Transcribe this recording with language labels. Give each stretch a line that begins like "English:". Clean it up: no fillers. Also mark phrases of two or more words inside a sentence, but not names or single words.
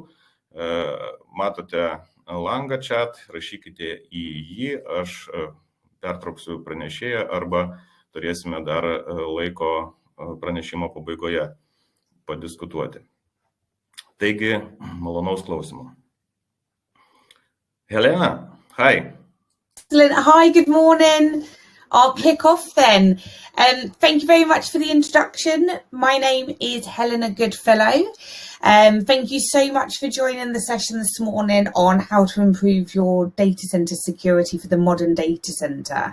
Lithuanian: Matote langą chat, rašykite į jį, aš pertrauksiu pranešėją arba turėsime dar laiko pranešimo pabaigoje padiskutuoti. Taigi, malonaus klausimo.
English: Helena, hi. Hi, good morning. I'll kick off then. Thank you very much for the introduction. My name is Helena Goodfellow. Thank you so much for joining the session this morning on how to improve your data center security for the modern data center.